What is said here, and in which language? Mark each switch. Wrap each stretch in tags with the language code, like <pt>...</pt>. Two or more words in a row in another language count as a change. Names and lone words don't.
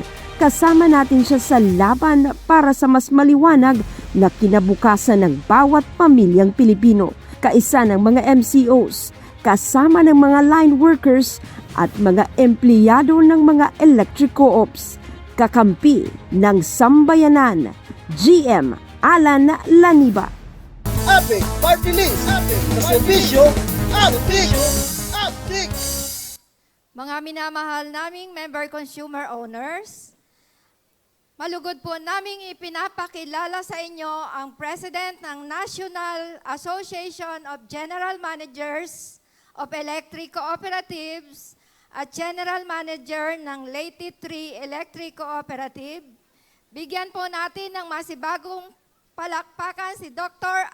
<tl>Kasama natin siya sa laban para sa mas maliwanag na kinabukasan ng bawat pamilyang Pilipino. Kaisa ng mga MCOs, kasama ng mga</tl> <en>line workers</en> <tl>at mga empleyado ng mga</tl> <en>electric co-ops.</en> <tl>Kakampi ng sambayanan, GM Alan Laniba. APEC Party List, APEC na serbisyo, APEC, APEC. Mga minamahal naming</tl> <en>member consumer owners,</en> <tl>malugod po naming ipinapakilala sa inyo ang President ng National Association of General Managers of Electric Cooperatives at General Manager ng Leyte 3 Electric Cooperative. Bigyan po natin ng masibagong palakpakan si Dr.</tl>